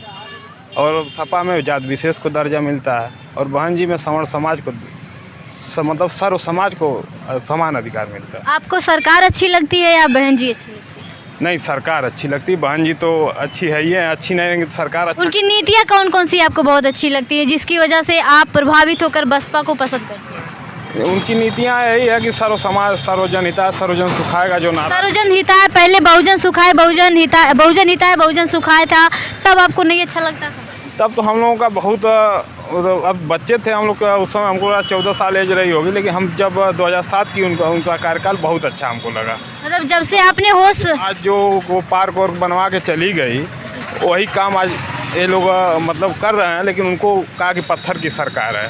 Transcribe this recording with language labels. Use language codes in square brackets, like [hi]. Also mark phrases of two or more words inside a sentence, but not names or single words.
[hi] और सपा में जात विशेष को दर्जा मिलता है और बहन जी में सवर्ण समाज को मतलब सर्व समाज को समान अधिकार मिलता है। आपको सरकार अच्छी लगती है या बहन जी अच्छी लगती है? नहीं, सरकार अच्छी लगती है, बहन जी तो अच्छी है ही है, अच्छी नहीं रहेंगी तो सरकार अच्छा। उनकी नीतियाँ कौन कौन सी आपको बहुत अच्छी लगती है जिसकी वजह से आप प्रभावित होकर बसपा को पसंद करते हैं? उनकी नीतियाँ यही है कि सर्व समाज सर्वजन हिताय सर्वजन सुखाय का जो नारा। सर्वजन हिताय, पहले बहुजन सुखाय बहुजन हिताय बहुजन सुखाय था, तब आपको नहीं अच्छा लगता था? तब तो हम लोगों का बहुत अब बच्चे थे हम लोग का, उस समय हमको 14 साल एज रही होगी, लेकिन हम जब 2007 की उनका कार्यकाल बहुत अच्छा हमको लगा। मतलब जब से आपने होश, आज जो वो पार्क वार्क बनवा के चली गई वही काम आज ये लोग मतलब कर रहे हैं, लेकिन उनको कहा कि पत्थर की सरकार है।